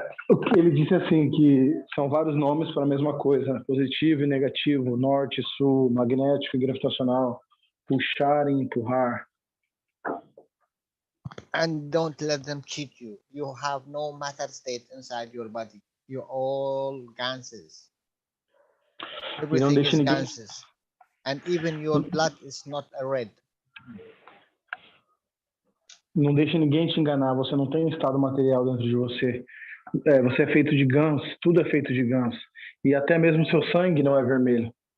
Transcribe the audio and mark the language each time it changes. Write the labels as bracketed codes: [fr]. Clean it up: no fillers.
[pt] O que ele disse assim, que são vários nomes para a mesma coisa, positivo e negativo, norte, sul, magnético e gravitacional, puxar e empurrar. [en] And don't let them cheat you. You have no matter state inside your body. You're all ganses. Everything is ganses. And even your blood is not a red. [pt] Não deixe ninguém te enganar, você não tem um estado material dentro de você. Você é feito de gans, tudo é feito de gans. E até mesmo seu sangue não é vermelho.